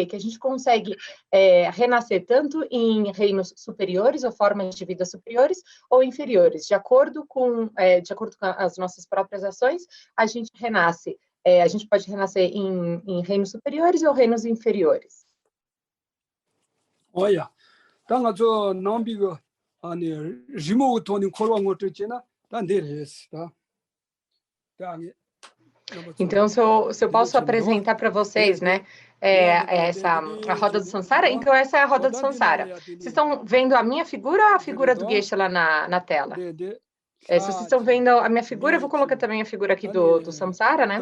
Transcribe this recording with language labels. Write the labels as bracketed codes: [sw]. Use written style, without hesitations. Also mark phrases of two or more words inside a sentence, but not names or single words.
[pt] Que a gente consegue renascer tanto em reinos superiores ou formas de vida superiores ou inferiores, de acordo com as nossas próprias ações, a gente renasce. A gente pode renascer em reinos superiores ou reinos inferiores. Olha, tanga jo nambigo ani remote toni korwa ngotrechena tanderes, tá? Então, se eu posso apresentar para vocês, né, a roda do samsara, então essa é a roda do samsara. Vocês estão vendo a minha figura ou a figura do Geshe lá na tela? Se vocês estão vendo a minha figura, eu vou colocar também a figura aqui do samsara, né?